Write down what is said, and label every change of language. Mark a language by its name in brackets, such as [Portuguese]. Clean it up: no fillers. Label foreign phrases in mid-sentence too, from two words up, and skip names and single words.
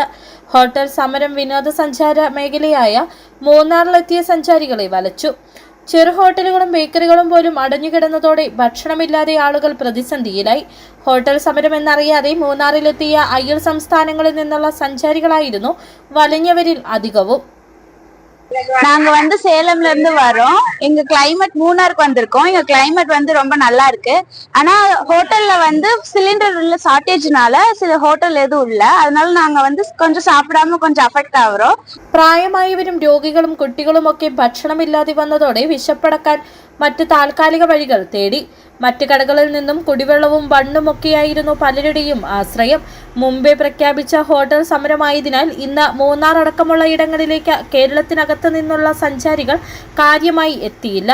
[Malayalam] ഹോട്ടൽ സമരം വിനോദസഞ്ചാര മേഖലയായ മൂന്നാറിലെത്തിയ സഞ്ചാരികളെ വലച്ചു. ചെറു ഹോട്ടലുകളും ബേക്കറികളും പോലും അടഞ്ഞുകിടന്നതോടെ ഭക്ഷണമില്ലാതെ ആളുകൾ പ്രതിസന്ധിയിലായി. ഹോട്ടൽ സമരം എന്നറിയാതെ മൂന്നാറിലെത്തിയ അയൽ സംസ്ഥാനങ്ങളിൽ നിന്നുള്ള സഞ്ചാരികളായിരുന്നു വലഞ്ഞവരിൽ അധികവും. [Tamil] நாங்க சேலம்ல இருந்து வரோம். எங்க கிளைமேட் மூணாருக்கு வந்திருக்கோம். எங்க கிளைமேட் ரொம்ப நல்லா இருக்கு. ஆனா ஹோட்டல்ல சிலிண்டர்ல ஷார்டேஜ்னால சில ஹோட்டல் எதுவும் இல்ல. அதனால நாங்க கொஞ்சம் சாப்பிடாம கொஞ்சம் அஃபெக்ட் ஆகுறோம். [Malayalam] പ്രായമായവരും രോഗികളും കുട്ടികളുമൊക്കെ ഭക്ഷണമില്ലാതെ വന്നതോടെ വിശപ്പടക്കാൻ മറ്റ് താൽക്കാലിക വഴികൾ തേടി. മറ്റ് കടകളിൽ നിന്നും കുടിവെള്ളവും ബണ്ണുമൊക്കെയായിരുന്നു പലരുടെയും ആശ്രയം. മുമ്പേ പ്രഖ്യാപിച്ച ഹോട്ടൽ സമരമായതിനാൽ ഇന്ന് മൂന്നാർ അടക്കമുള്ള ഇടങ്ങളിലേക്ക് കേരളത്തിനകത്ത് നിന്നുള്ള സഞ്ചാരികൾ കാര്യമായി എത്തിയില്ല.